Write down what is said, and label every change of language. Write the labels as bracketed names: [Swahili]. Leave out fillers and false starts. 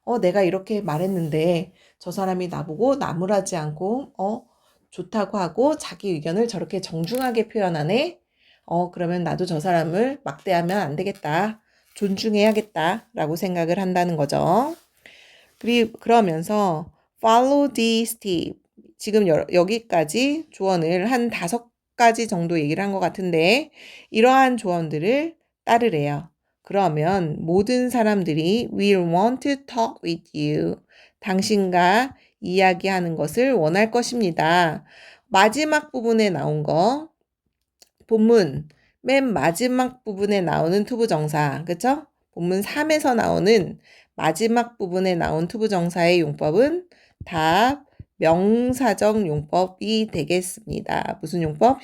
[Korean] 내가 이렇게 말했는데 저 사람이 나보고 나무라지 않고 좋다고 하고 자기 의견을 저렇게 정중하게 표현하네. 그러면 나도 저 사람을 막대하면 안 되겠다. 존중해야겠다라고 생각을 한다는 거죠. 그러면서 [English] follow these tips. [Korean] 지금 여기까지 조언을 한 5가지 정도 얘기를 한 것 같은데 이러한 조언들을 따르래요. 그러면 모든 사람들이 [English] will want to talk with you. [Korean] 당신과 이야기하는 것을 원할 것입니다. 마지막 부분에 나온 거 본문 맨 마지막 부분에 나오는 투부정사, 그쵸? 본문 3에서 나오는 마지막 부분에 나온 투부정사의 용법은 다 명사적 용법이 되겠습니다. 무슨 용법?